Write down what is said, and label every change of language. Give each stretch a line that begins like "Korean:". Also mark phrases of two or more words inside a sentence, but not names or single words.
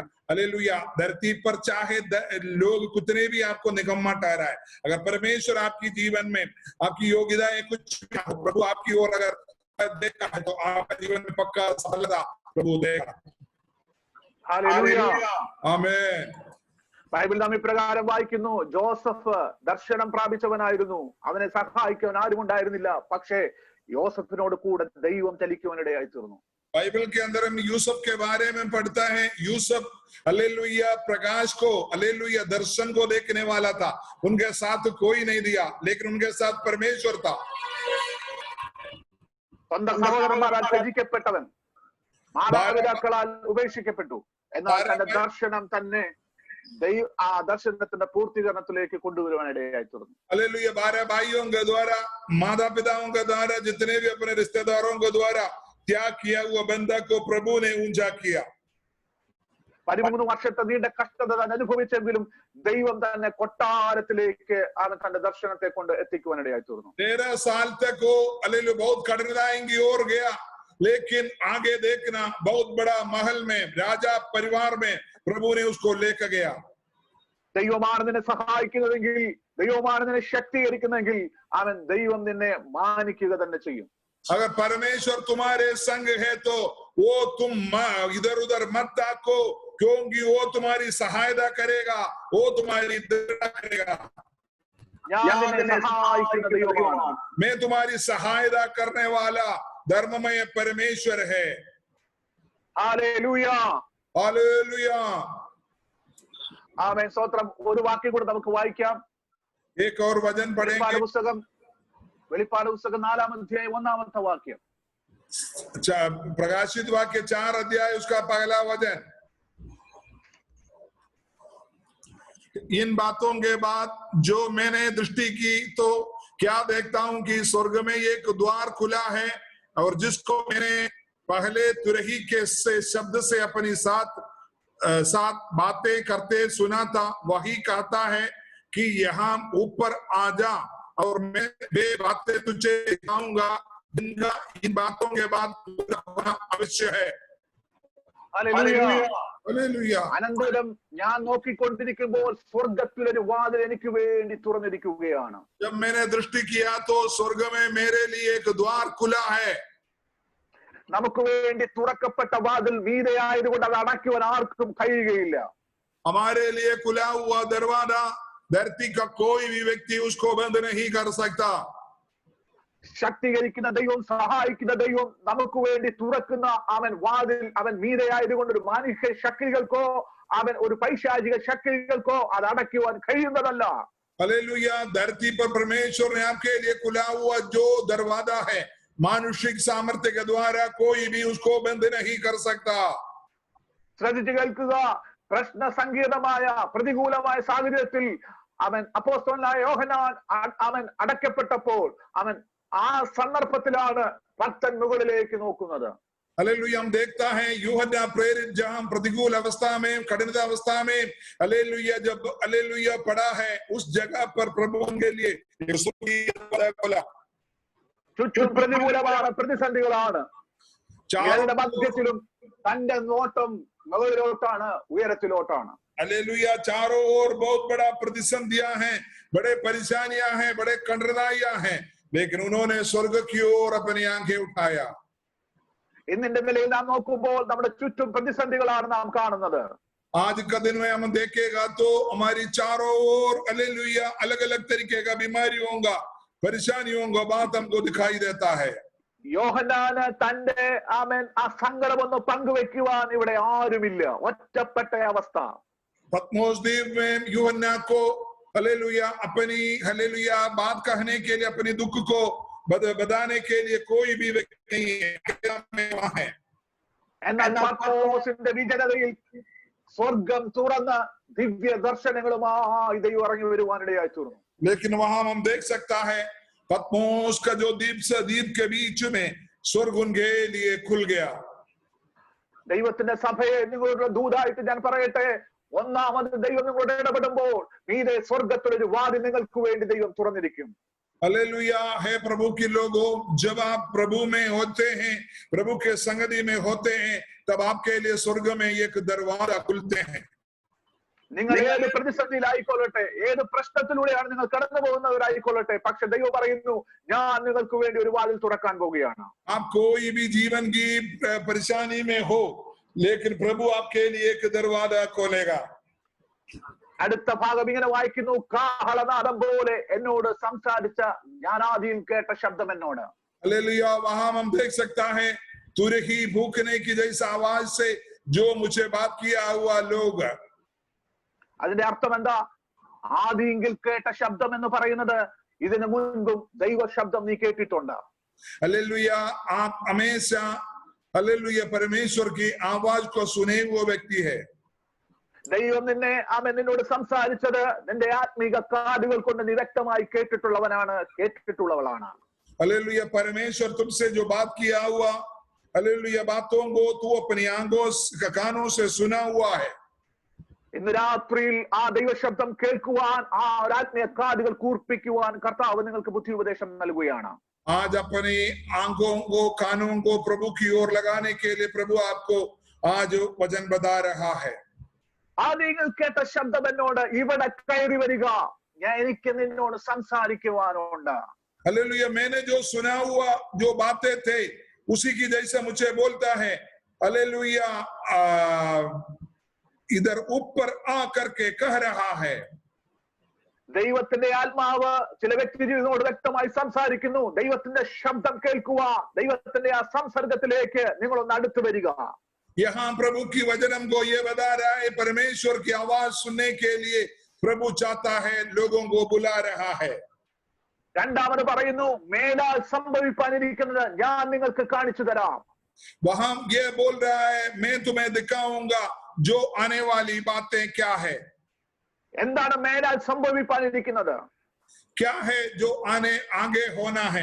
Hindi: हालेलुया। धरती पर चाहे लोग कितने भी आपको निकम्मा ठहराए, अगर परमेश्वर आपकी जीवन में आपकी योग्यता है कुछ, प्रभु आपकी ओर अगर देखा है तो आपका जीवन में पक्का सफलता प्रभु देगा। हालेलुया,
Malayalam: ആമേൻ. ബൈബിൾ നാം ഇപ്രകാരം വായിക്കുന്നു, ജോസഫ് ദർശനം പ്രാപിച്ചവനായിരുന്നു, അവനെ സഹായിക്കാൻ ആരും ഉണ്ടായിരുന്നില്ല, പക്ഷേ യോസഫിനോട് കൂടെ ദൈവം ചലിക്കുവാനിടയായി തീർന്നു.
Hindi: बाइबल के अंदर हम यूसुफ के बारे में पढ़ता है। यूसुफ हालेलुया प्रकाश को, हालेलुया दर्शन को देखने वाला था, उनके साथ कोई नहीं दिया, लेकिन उनके साथ परमेश्वर था।
Malayalam: സ്വന്തം സഹോദരന്മാരാൽ ത്യജിക്കപ്പെട്ടവൻ, മാതാപിതാക്കളാൽ ഉപേക്ഷിക്കപ്പെട്ടു, എന്നാൽ തന്റെ ദർശനം തന്നെ ആ ദർശനത്തിന്റെ പൂർത്തീകരണത്തിലേക്ക് കൊണ്ടുവരുവാനിടയായി തീർന്നു.
Hindi: हालेलुया। 12 भाइयों के द्वारा, माता पिताओं के द्वारा, जितने भी अपने रिश्तेदारों के द्वारा त्याग किया हुआ बंदा को प्रभु ने ऊंचा किया।
Malayalam: 13 വർഷത്തെ നീണ്ട കഷ്ടത താൻ അനുഭവിച്ചെങ്കിലും ദൈവം തന്നെ കൊട്ടാരത്തിലേക്ക് അവൻ തന്റെ ദർശനത്തെ കൊണ്ട് എത്തിക്കുവാനിടയായി തീർന്നു.
Hindi: 13 साल तक वो हालेलुया बहुत कठिनाई की ओर गया, लेकिन आगे देखना बहुत बड़ा महल में, राजा परिवार में प्रभु ने उसको लेकर गया।
Malayalam: ദൈവമാണ് നിന്നെ സഹായിക്കുന്നതെങ്കിൽ, ദൈവമാണ് നിന്നെ ശക്തീകരിക്കുന്നതെങ്കിൽ അവൻ ദൈവം നിന്നെ മാനിക്കുക തന്നെ ചെയ്യും.
Hindi: अगर परमेश्वर तुम्हारे संग है तो वो तुम इधर उधर मत ताको, क्योंकि वो तुम्हारी सहायता करेगा, वो तुम्हारी दृढ़ता करेगा। मैं तुम्हारी सहायता करने वाला धर्ममय परमेश्वर है। हालेलुया, हालेलुया,
Malayalam: ആമേൻ, സ്തോത്രം. ഒരു വാക്യം കൂടെ നമുക്ക് വായിക്കാം.
Hindi: एक और वचन पढ़ेंगे।
Malayalam: വെളിപ്പാട് പുസ്തകം 4-ാം അധ്യായം 1-ാമത്തെ വാക്യം.
Hindi: प्रकाशित वाक्य 4 अध्याय उसका पहला वचन। इन बातों के बाद जो मैंने दृष्टि की तो क्या देखता हूं कि स्वर्ग में एक द्वार खुला है, और जिसको मैंने पहले तुरही के शब्द से अपनी साथ बातें करते सुना था, वही कहता है कि यहाँ ऊपर आ जा और मैं वे बातें तुझे दिखाऊंगा, जिनका इन बातों के बाद पूरा होना अवश्य है। हालेलुया।
Malayalam: അനന്തരം ഞാൻ നോക്കിക്കൊണ്ടിരിക്കുമ്പോൾ സ്വർഗത്തിലൊരു വാതിൽ എനിക്ക് വേണ്ടി തുറന്നിരിക്കുകയാണ്.
Hindi: जब मैंने दृष्टि किया तो स्वर्ग में मेरे लिए एक द्वार खुला है।
Malayalam: നമുക്ക് വേണ്ടി തുറക്കപ്പെട്ട വാതിൽ വീതയായതുകൊണ്ട് അത് അടയ്ക്കുവാൻ ആർക്കും കഴിയുകയില്ല.
Hindi: हमारे लिए खुला हुआ दरवाजा धरती का कोई भी व्यक्ति उसको बंद नहीं कर सकता।
Malayalam: ശക്തീകരിക്കുന്ന ദൈവം, സഹായിക്കുന്ന ദൈവം നമുക്ക് വേണ്ടി തുറക്കുന്ന അവൻ വാതിൽ, അവൻ മീതയായതുകൊണ്ട് ഒരു മാനുഷിക ശക്തികൾക്കോ അവൻ ഒരു പൈശാചിക ശക്തികൾക്കോ അത് അടയ്ക്കുവാൻ കഴിയുന്നതല്ല.
Hindi: हालेलुया। धरती पर परमेश्वर ने आपके लिए खुला हुआ जो दरवाजा है, मानुषिक सामर्थ्य के द्वारा कोई भी उसको बंद नहीं कर सकता।
Malayalam: ശ്രദ്ധിച്ചു കേൾക്കുക. പ്രശ്ന സങ്കീർണമായ പ്രതികൂലമായ സാഹചര്യത്തിൽ അവൻ അപ്പോസ്തലനായ യോഹന്നാൻ അവൻ അടയ്ക്കപ്പെട്ടപ്പോൾ അവൻ ആ സന്ദർഭത്തിലാണ് ഭക്തൻ മുകളിലേക്ക് നോക്കുന്നത്.
Hindi: हालेलुया। हम देखता है यूहन्ना प्रेरित जहां प्रतिकूल अवस्था में, कठिनता अवस्था में, हालेलुया, जब हालेलुया पड़ा है, उस जगह पर प्रभु उनके लिए खोला।
Malayalam: ചുറ്റും പ്രതികൂലമാണ്, പ്രതിസന്ധികളാണ്. എല്ലാ മധ്യത്തിലും തന്റെ നോട്ടം മുകളിലോട്ടാണ്, ഉയരത്തിലോട്ടാണ്.
Hindi: हालेलुया। चारों ओर बहुत बड़ा प्रतिसंधियां हैं, बड़े परेशानियां हैं, बड़े कठिनाइयां हैं, लेकिन उन्होंने स्वर्ग की ओर अपनी आंखें उठाया।
Malayalam: ഇന്നിന്റെ നിലയിൽ നാം നോക്കുമ്പോൾ നമ്മുടെ ചുറ്റും പ്രതിസന്ധികളാണ് നാം കാണുന്നത്.
Hindi: आज का दिन में हम देखेगा तो हमारी चारों ओर हालेलुया अलग अलग तरीके का बीमारियों का, परेशानियों का बात हमको दिखाई देता है।
Malayalam: യോഹന്നാന് തന്റെ ആമേൻ ആ സങ്കടമൊന്ന് പങ്കുവെക്കുവാൻ ഇവിടെ ആരുമില്ല, ഒറ്റപ്പെട്ട അവസ്ഥ.
Hindi: पत्मोस द्वीप में यूहन्ना को हालेलुया अपनी हालेलुया बात कहने के लिए, अपनी दुख को बताने के लिए कोई भी व्यक्ति नहीं है, वहां है।
Malayalam: എന്നാൽ പത്മോസിന്റെ വിജനതയിൽ സ്വർഗം തുറന്ന ദിവ്യ ദർശനങ്ങളുമായി ദൈവം ഇറങ്ങി വരുവാനിടയായി തീർന്നു.
Hindi: लेकिन वहां हम देख सकता है पत्मोस का जो द्वीप के बीच में स्वर्ग उनके लिए खुल गया.
Malayalam: ദൈവത്തിന്റെ സഭയെ നിങ്ങളുടെ ദൂതായിട്ട് ഞാൻ പറയട്ടെ, ഒന്നാമത് ദൈവം നിങ്ങളോട് ഇടപെടുമ്പോൾ മീതെ സ്വർഗത്തിലൊരു വാതിൽ നിങ്ങൾക്ക് വേണ്ടി ദൈവം തുറന്നിരിക്കും.
Hindi: हालेलुया है प्रभु के लोगों, जब आप प्रभु में होते हैं, प्रभु के संगति में होते हैं, तब आपके लिए स्वर्ग में एक दरवाजा खुलते हैं.
Malayalam: നിങ്ങൾ ഏത് പ്രതിസന്ധിയിലായിക്കൊള്ളട്ടെ, ഏത് പ്രശ്നത്തിലൂടെയാണ് നിങ്ങൾ കടന്നു പോകുന്നവരായിക്കൊള്ളട്ടെ, പക്ഷെ ദൈവം പറയുന്നു ഞാൻ നിങ്ങൾക്ക് വേണ്ടി ഒരു വാതിൽ തുറക്കാൻ പോവുകയാണ്.
Hindi: आप कोई भी जीवन की परेशानी में हो, लेकिन प्रभु आपके लिए एक दरवाजा खोलेगा.
Malayalam: അടുത്ത ഭാഗം ഇങ്ങനെ വായിക്കുന്നു, കാഹളനാദം പോലെ എന്നോട് സംസാരിച്ച ജ്ഞാനാദിയിൽ കേട്ട ശബ്ദം എന്നോട്.
Hindi: हालेलुया, वहां हम देख सकता है तुरही भूखने की जैसा आवाज से जो मुझे बात किया हुआ लोग.
Malayalam: അതിന്റെ അർത്ഥം എന്താ? ആദിയെങ്കിൽ കേട്ട ശബ്ദം എന്ന് പറയുന്നത് ഇതിനു മുൻപും ദൈവ ശബ്ദം നീ കേട്ടിട്ടുണ്ട്.
Hindi: हालेलुया, आप हमेशा हालेलुया परमेश्वर की आवाज को सुने हुए व्यक्ति है.
Malayalam: ദൈവം നിന്നോട് സംസാരിച്ചത് നിന്റെ ആത്മീക കാതുകൾ കൊണ്ട് നീ വ്യക്തമായി കേട്ടിട്ടുള്ളവളാണ്.
Hindi: हालेलुया, परमेश्वर तुमसे जो बात किया हुआ हालेलुया बातों को तू अपनी कानों से सुना हुआ है.
Malayalam: ഇന്ന് രാത്രിയിൽ ആ ദൈവശബ്ദം കേൾക്കുവാൻ, ആ ആത്മീയ കാതുകൾ കൂർപ്പിക്കുവാൻ കർത്താവ് നിങ്ങൾക്ക് ബുദ്ധി ഉപദേശം നൽകുകയാണ്.
Hindi: आज अपनी आंखों को कानों को प्रभु की ओर लगाने के लिए प्रभु आपको आज वचन बता रहा है.
Malayalam: ആദ്യങ്ങൾ കേട്ട ശബ്ദം എന്നോട് ഇവിടെ കയറി വരിക, എനിക്ക് നിന്നോട് സംസാരിക്കുവാനുണ്ട്.
Hindi: हालेलुया, मैंने जो सुना हुआ जो बातें थे उसी की जैसे मुझे बोलता है. हालेलुया, इधर ऊपर आ करके कह रहा है.
Malayalam: ദൈവത്തിന്റെ ആത്മാവ് ചില വ്യക്തി ജീവിതത്തോട് വ്യക്തമായി സംസാരിക്കുന്നു. ദൈവത്തിന്റെ ശബ്ദം കേൾക്കുക, ദൈവത്തിന്റെ ആ സംസർഗത്തിലേക്ക് നിങ്ങളൊന്ന് അടുത്തു വരിക.
Hindi: यहाँ प्रभु की वचन हमको ये बता रहा है, परमेश्वर की आवाज सुनने के लिए प्रभु चाहता है, लोगों को बुला रहा है.
Malayalam: രണ്ടാമത് പറയുന്നു, മേലാൽ സംഭവിക്കാനിരിക്കുന്നത് ഞാൻ നിങ്ങൾക്ക് കാണിച്ചു തരാം.
Hindi: वहां ये बोल रहा है, मैं तुम्हें दिखाऊंगा जो आने वाली बातें क्या है.
Malayalam: എന്താണ് മേലാൽ സംഭവിക്കാനിരിക്കുന്നത്?
Hindi: क्या है जो आगे होना है.